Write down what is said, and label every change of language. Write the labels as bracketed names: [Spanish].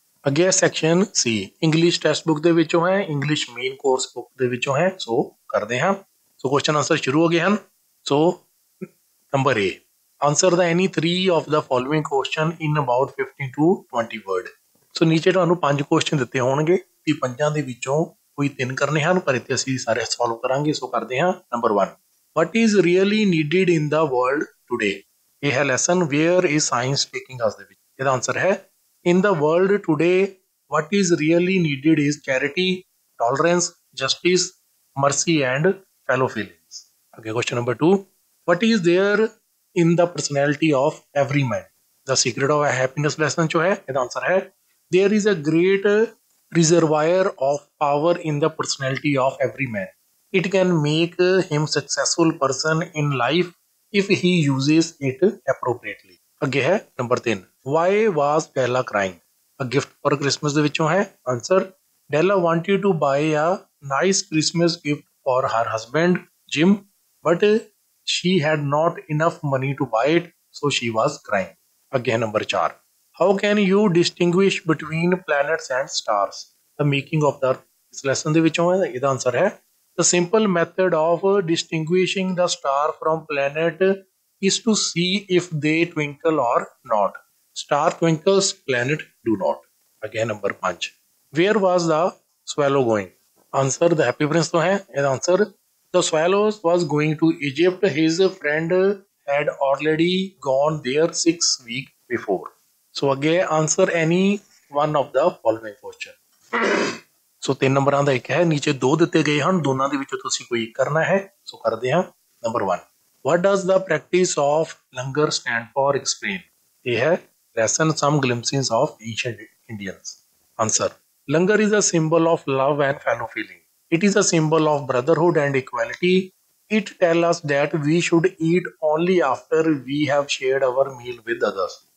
[Punjabi] ਅੱਗੇ section C, English text book ਦੇ ਵਿੱਚੋਂ ਹੈ, ਇੰਗਲਿਸ਼ ਮੇਨ ਕੋਰਸ ਬੁੱਕ ਦੇ ਵਿੱਚੋਂ ਹੈ। ਸੋ ਕਰਦੇ ਹਾਂ। ਸੋ ਕੁਐਸਚਨ ਆਨਸਰ ਸ਼ੁਰੂ ਹੋ ਗਏ ਹਨ। ਸੋ number A, [English] Answer the any 3 of the following question in about 15 to 20 word. [Punjabi] ਸੋ ਨੀਚੇ ਤੁਹਾਨੂੰ 5 ਕੁਐਸਚਨ ਦਿੱਤੇ ਹੋਣਗੇ ਕਿ 5 ਦੇ ਵਿੱਚੋਂ ਕੋਈ 3 ਕਰਨੇ ਹਨ, ਪਰ ਇੱਥੇ ਅਸੀਂ ਸਾਰੇ ਸੋਲਵ ਕਰਾਂਗੇ। ਸੋ ਕਰਦੇ ਹਾਂ। [English] Number 1, what is really needed in the world today? [Punjabi] ਇਹ ਹੈ lesson [English] where is science taking us [Punjabi] ਦੇ ਵਿੱਚ। [English] ਇਹਦਾ ਆਨਸਰ ਹੈ in the world today what is really needed is charity, tolerance, justice, mercy and fellow feelings। Okay, question number 2, what is there in the personality of every man? The secret of happiness lesson [Hindi] जो है [Punjabi] ਇਹਦਾ [Hindi] answer है [English] there is a great reservoir of power in the personality of every man। it can make him successful person in life if he uses it appropriately। [Punjabi] ਅੱਗੇ ਹੈ number 3, [English] why was Della crying? A gift for Christmas [Punjabi] ਦੇ ਵਿੱਚੋਂ ਹੈ। [English] Answer, Della wanted to buy a nice Christmas gift for her husband Jim, but she had not enough money to buy it, so she was crying। [Punjabi] ਅੱਗੇ ਹੈ number 4, [English] how can you distinguish between planets and stars? The making of the [Punjabi] ਇਸ lesson ਦੇ ਵਿੱਚੋਂ ਹੈ। ਇਹਦਾ answer ਹੈ [English] the simple method of distinguishing the star from planet is to see if they twinkle or not। Star twinkles, planet do not। Again number 5, where was the swallow going? Answer, the happy prince [Hindi] तो है। [Punjabi] ਇਹਦਾ [English] answer, the swallow was going to Egypt, his friend had already gone there 6 weeks before। So again answer any one of the following question। [Punjabi] ਸੋ 3 ਨੰਬਰਾਂ ਦਾ ਇੱਕ ਹੈ, ਨੀਚੇ 2 ਦਿੱਤੇ ਗਏ ਹਨ, ਦੋਨਾਂ ਦੇ ਵਿੱਚੋਂ ਤੁਸੀਂ ਕੋਈ ਇੱਕ ਕਰਨਾ ਹੈ। ਸੋ ਕਰਦੇ ਹਾਂ। Number 1, [English] what does the practice of langar stand for? explain। [Punjabi] ਇਹ ਹੈ [English] lesson some glimpses of ancient Indians। Answer, langar is a symbol of love and fellow feeling। it is a symbol of brotherhood and equality। it tells us that we should eat only after we have shared our meal with others।